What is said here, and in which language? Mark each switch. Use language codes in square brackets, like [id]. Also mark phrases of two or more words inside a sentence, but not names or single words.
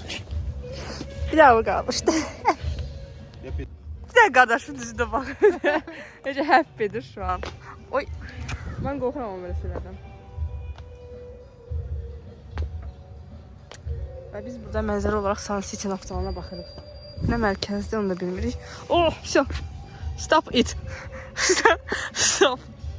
[tr] Bir daha kalmıştı. Bir de kardeşim düzüne bak. Nece happy'dir şu an. Oy. Ben korkuram ama böyle şeylerden. [az] Ve biz burada mənzərə olarak Sun City naftalana baxırıq. Ne mərkəzdə onu da bilmirik. [ru] Oh, все. [en] Stop it. Stop.